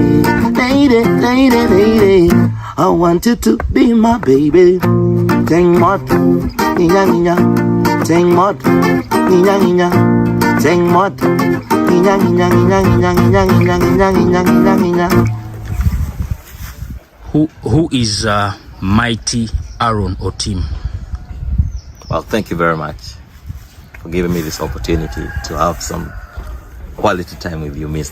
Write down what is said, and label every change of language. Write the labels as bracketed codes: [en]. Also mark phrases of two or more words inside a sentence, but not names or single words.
[en] Lady, I want you to be my baby. [ach] Teng mot, inya. Teng mot, inya. Teng mot, inya. [en] Who is mighty Aron Otim? Well, thank you very much for giving me this opportunity to have some quality time with you, Mr.